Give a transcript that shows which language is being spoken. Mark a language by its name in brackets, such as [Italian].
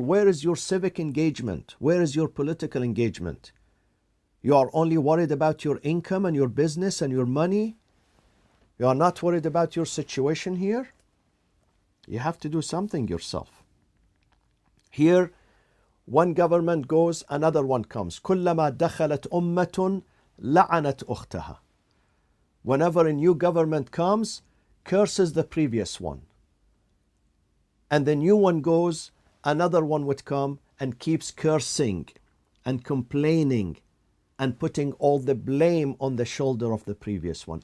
[English] Where is your civic engagement? Where is your political engagement? You are only worried about your income and your business and your money? You are not worried about your situation here? You have to do something yourself. Here, One government goes, another one comes. [Arabic] كلما دخلت أمة لعنت أختها. [English] Whenever a new government comes, curses the previous one. And the new one goes, another one would come and keeps cursing and complaining and putting all the blame on the shoulder of the previous one.